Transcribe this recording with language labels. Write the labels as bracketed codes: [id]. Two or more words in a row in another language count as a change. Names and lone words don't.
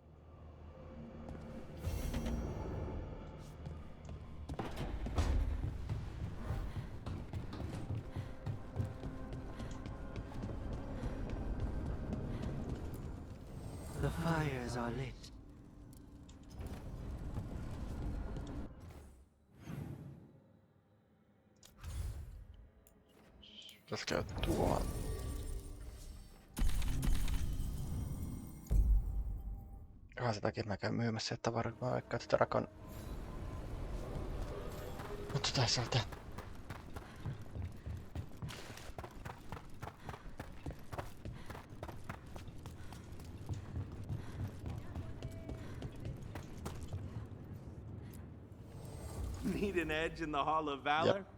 [en] The fires are lit. [fi] Pitäis käydä tuolla. Ihan sen takia mä käyn myymässä sieltä tavaraa, kun mä veikkaan, että Drakon... Mutta tässä on tää. [en] Need an edge in the Hall of Valor? Yep.